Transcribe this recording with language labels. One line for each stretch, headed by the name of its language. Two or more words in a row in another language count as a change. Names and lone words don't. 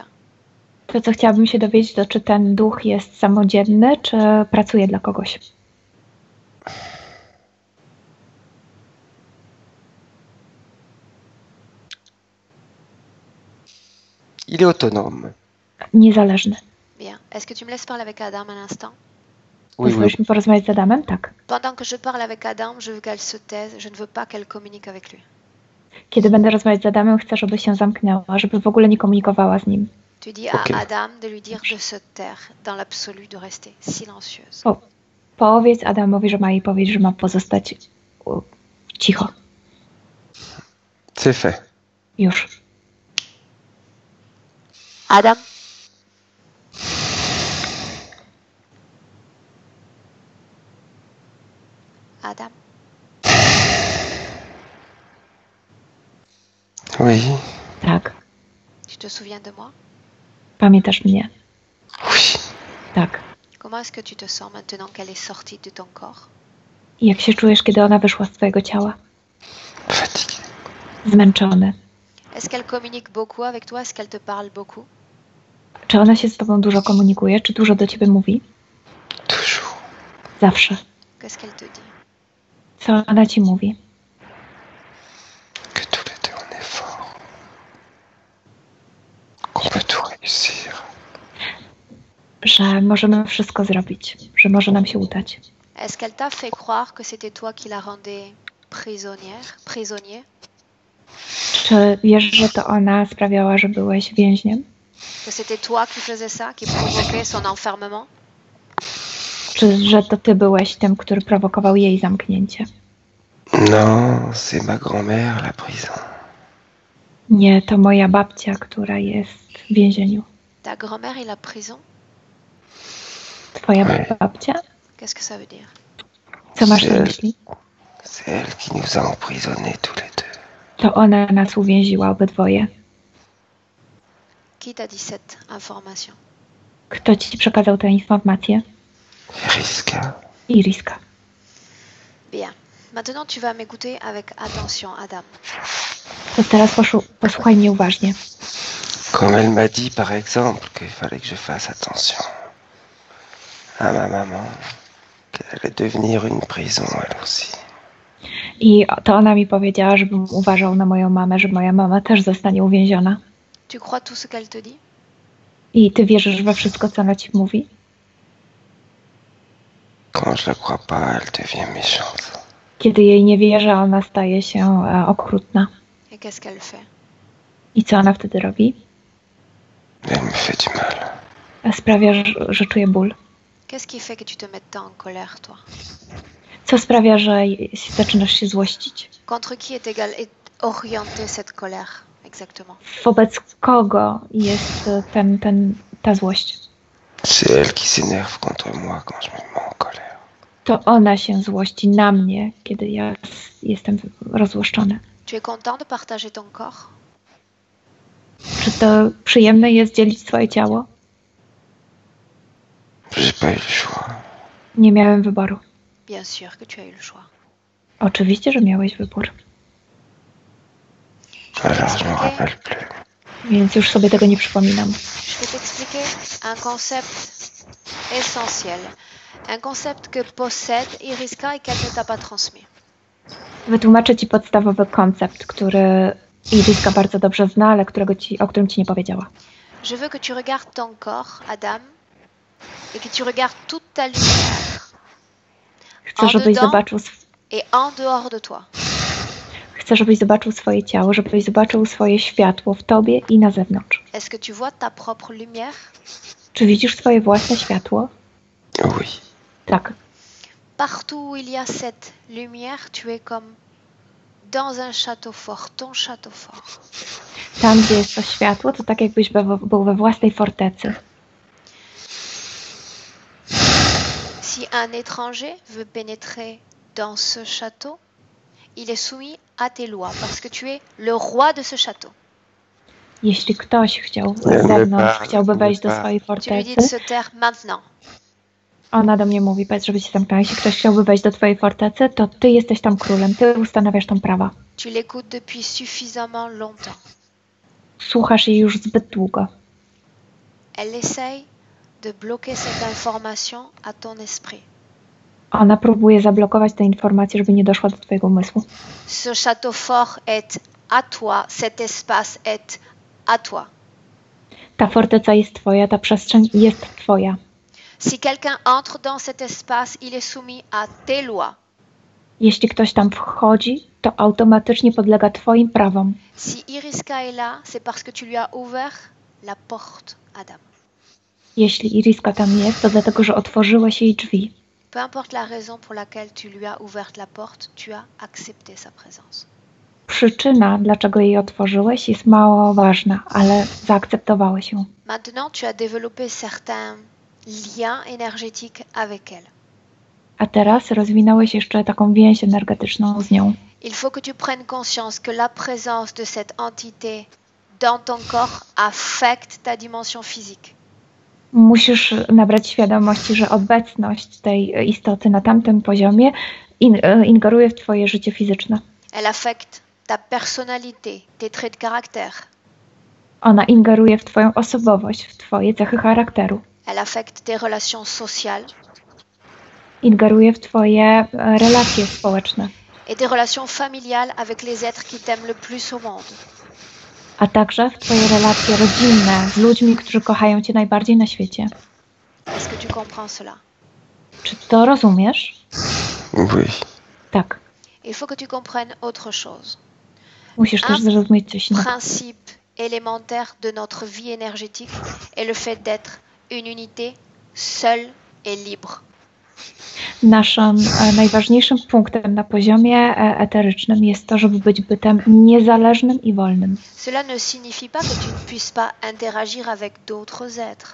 Polish: To, co chciałabym się dowiedzieć, to czy ten duch jest samodzielny, czy pracuje dla kogoś.
French: Il est autonome.
Polish: Niezależny.
French: Bien. Est-ce que tu me laisses parler avec Adam un instant? Oui,
Polish: Pozwolisz mi porozmawiać z Adamem? Tak.
French: Pendant que je parle avec Adam, je veux qu'elle se taise. Je ne veux pas qu'elle communique avec lui.
Polish: Kiedy będę rozmawiać z Adamem, chcę, żeby się zamknęła, żeby w ogóle nie komunikowała z nim.
French: Tu dis à Adam de lui dire de se taire, dans l'absolu, de rester silencieuse.
Polish: Powiedz Adamowi, że ma jej powiedzieć, że ma pozostać cicho.
French: C'est fait.
Polish: Już.
French: Adam? Adam? Oui.
Polish: Tak.
French: Tu te souviens de moi?
Polish: Pamiętasz mnie?
French: Oui.
Polish: Tak.
French: Comment est-ce que tu te sens maintenant qu'elle est sortie de ton corps?
Polish: I jak się czujesz, kiedy ona wyszła z twojego ciała?
French: Fatigué.
Polish: Zmęczony.
French: Est-ce qu'elle communique beaucoup avec toi? Est-ce qu'elle te parle beaucoup?
Polish: Czy ona się z tobą dużo komunikuje? Czy dużo do ciebie mówi?
French: Toujours.
Polish: Zawsze.
French: Qu'est-ce qu'elle te dit?
Polish: Co ona ci mówi?
French: Que tous les deux on est forts. Qu'on peut tout réussir.
Polish: Że możemy wszystko zrobić. Że może nam się udać.
French: Est-ce qu'elle t'a fait croire que c'était toi qui la rendais prisonnier?
Polish: Czy wiesz, że to ona sprawiała, że byłeś więźniem?
French: Que c'était toi qui faisais ça, qui provoquait son enfermement?
Polish: Czy że to ty byłeś tym, który prowokował jej zamknięcie?
French: Non, c'est ma grand-mère, la prison.
Polish: Nie, to moja babcia, która jest w więzieniu.
French: Ta grand-mère et la prison?
Polish: Twoja
French: Oui.
Polish: babcia?
French: Qu'est-ce que ça veut dire?
Polish: Co masz na myśli?
French: C'est elle qui nous a emprisonnés tous les deux.
Polish: To ona nas uwięziła obydwoje.
French: Qui t'a dit cette information?
Polish: Kto ci przekazał tę informację?
French: Riska.
Polish: Iriska.
French: Bien. Maintenant, tu vas m'écouter avec attention, Adam.
Polish: To teraz posłuchaj mnie uważnie.
French: Comme elle m'a dit, par exemple, qu'il fallait que je fasse attention à ma maman, qu'elle allait devenir une prison, elle aussi.
Polish: I to ona mi powiedziała, żebym uważał na moją mamę, że moja mama też zostanie uwięziona.
French: Tu crois tout ce qu'elle te dit?
Polish: I ty wierzysz we wszystko, co ona ci mówi?
French: Quand je la crois pas, elle devient méchante.
Polish: Kiedy jej nie wierzę, ona staje się okrutna.
French: Et qu'est-ce qu'elle fait?
Polish: I co ona wtedy robi?
French: Elle me fait du mal.
Polish: Sprawia, że czuje ból.
French: Qu'est-ce qui fait que tu te mets tant en colère, toi?
Polish: Co sprawia, że zaczynasz się złościć?
French: Contre qui est orientée cette colère, exactement?
Polish: Wobec kogo jest ta złość?
French: C'est elle qui s'énerve contre moi quand je me mets en colère.
Polish: To ona się złości na mnie, kiedy ja jestem rozłoszczony.
French: Tu es content de partager ton corps?
Polish: Czy to przyjemne jest dzielić swoje ciało?
French: J'ai pas eu le choix.
Polish: Nie miałem wyboru.
French: Bien sûr que tu as eu le choix.
Polish: Oczywiście, że miałeś wybór.
French: Alors je me rappelle plus.
Polish: Więc już sobie tego nie przypominam.
French: Je vais t'expliquer un concept essentiel. Un concept que possède Iriska et qu'elle ne t'a pas transmis.
Polish: Wytłumaczę ci podstawowy koncept, który Iriska bardzo dobrze zna, ale o którym ci nie powiedziała.
French: Je veux que tu regardes ton corps, Adam, et que tu regardes toute ta lumière
Polish: Chcę, żebyś zobaczył,
French: et en dehors de toi.
Polish: chcę, żebyś zobaczył swoje ciało, żebyś zobaczył swoje światło w tobie i na zewnątrz.
French: Est-ce que tu vois ta propre lumière?
Polish: Czy widzisz swoje własne światło?
French: Oui.
Polish: Tak.
French: Partout où il y a cette lumière, tu es comme dans un château fort, ton château fort.
Polish: Tam, gdzie jest to światło, to tak jakbyś był we własnej fortecy.
French: Si un étranger veut pénétrer dans ce château, il est soumis à tes lois parce que tu es le roi de ce château.
Polish: Jeśli ktoś chciałby wejść do swojej
French: Tu lui dis de
Polish: fortecy,
French: se taire maintenant.
Polish: ona do mnie mówi, powiedz, żeby się zamknęła. Jeśli ktoś chciałby wejść do twojej fortecy, to ty jesteś tam królem, ty ustanawiasz tam prawa.
French: Tu l'écoutes depuis suffisamment longtemps.
Polish: Słuchasz jej już zbyt długo.
French: Elle essaye de bloquer cette information à ton esprit.
Polish: Ona próbuje zablokować tę informację, żeby nie doszła do twojego umysłu.
French: Ce château fort est à toi, cet espace est à toi.
Polish: Ta forteca jest twoja, ta przestrzeń jest twoja.
French: Si quelqu'un entre dans cet espace, il est soumis à tes lois.
Polish: Jeśli ktoś tam wchodzi, to automatycznie podlega twoim prawom.
French: Si Iriska est là, c'est parce que tu lui as ouvert la porte, Adam.
Polish: Jeśli Iriska tam jest, to dlatego, że otworzyłeś jej drzwi.
French: Peu importe la raison pour laquelle tu lui as ouvert la porte, tu as accepté sa présence.
Polish: Przyczyna, dlaczego jej otworzyłeś, jest mało ważna, ale zaakceptowałeś ją.
French: Maintenant, tu as développé certains liens énergétiques avec elle.
Polish: A teraz rozwinąłeś jeszcze taką więź energetyczną z nią.
French: Il faut que tu prennes conscience que la présence de cette entité dans ton corps affecte ta dimension physique.
Polish: Musisz nabrać świadomości, że obecność tej istoty na tamtym poziomie ingeruje w twoje życie fizyczne.
French: Elle affecte ta personnalité, tes traits de caractère.
Polish: Ona ingeruje w twoją osobowość, w twoje cechy charakteru.
French: Elle affecte tes relations sociales
Polish: Ingeruje w twoje relacje społeczne,
French: et tes relations familiales avec les êtres qui t'aiment le plus au monde.
Polish: a także w twoje relacje rodzinne z ludźmi, którzy kochają cię najbardziej na świecie.
French: Est-ce que tu comprends cela?
Polish: Czy to rozumiesz?
French: Oui.
Polish: Tak.
French: Il faut que tu comprennes autre chose.
Polish: Musisz też zrozumieć coś innego.
French: Principe élémentaire de notre vie énergétique est le fait d'être une unité seule et libre.
Polish: Naszym najważniejszym punktem na poziomie eterycznym jest to, żeby być bytem niezależnym i wolnym.
French: Cela ne signifie pas que tu ne puisses pas interagir avec d'autres êtres.